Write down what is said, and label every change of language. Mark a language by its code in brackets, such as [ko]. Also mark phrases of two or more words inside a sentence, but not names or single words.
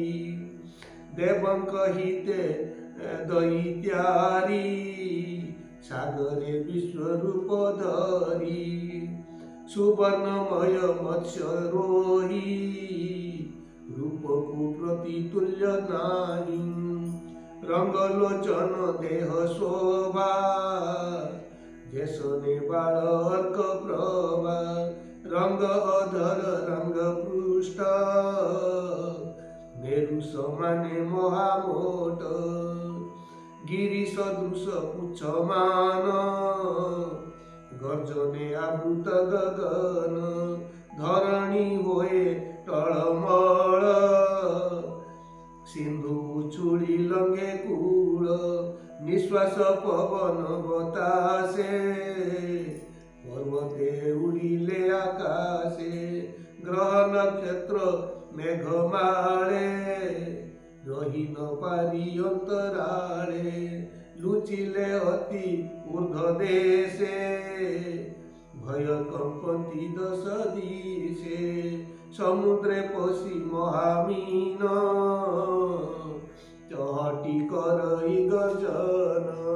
[or] ଦେବଙ୍କ ହିତେ ଦଇତ୍ୟାରି ସାଗରେ ବିଶ୍ୱରୂପ ଧରି ସୁବର୍ଣ୍ଣମୟ ମତ୍ସ୍ୟ ରୋହି ରୂପକୁ ପ୍ରତିତୁଲ୍ୟ ନାହିଁ ରଙ୍ଗଲୋଚନ ଦେହ ଶୋଭା ଯେସନେ ବାଳ ଅର୍କ ପ୍ରଭା ରଙ୍ଗ ଅଧର ରଙ୍ଗ ପୃଷ୍ଠ ମେରୁ ସମାନେ ମହାମୋଟ ଗିରି ସଦୃଶ ପୁଚ୍ଛମାନ ଗର୍ଜନେ ଆବୃତ ଗଗନ ଧରଣୀ ହୋଏ ଟଳମଳ ସିନ୍ଧୁ ଉଛୁଳି ଲଙ୍ଘେ କୂଳ ନିଶ୍ୱାସ ପବନ ବତାସେ ପର୍ବତେ ଉଡ଼ିଲେ ଆକାଶେ ଗ୍ରହ ନକ୍ଷତ୍ର ମେଘମାଳେ ରହି ନ ପାରି ଅନ୍ତରାଳେ ଲୁଚିଲେ ଅତି ଊର୍ଦ୍ଧ୍ୱ ଦେଶେ ଭୟ କମ୍ପନ୍ତି ଦଶ ଦିଶେ ସମୁଦ୍ରେ ପଶି ମହାମୀନ ଚହଟି କରଇ ଗର୍ଜନ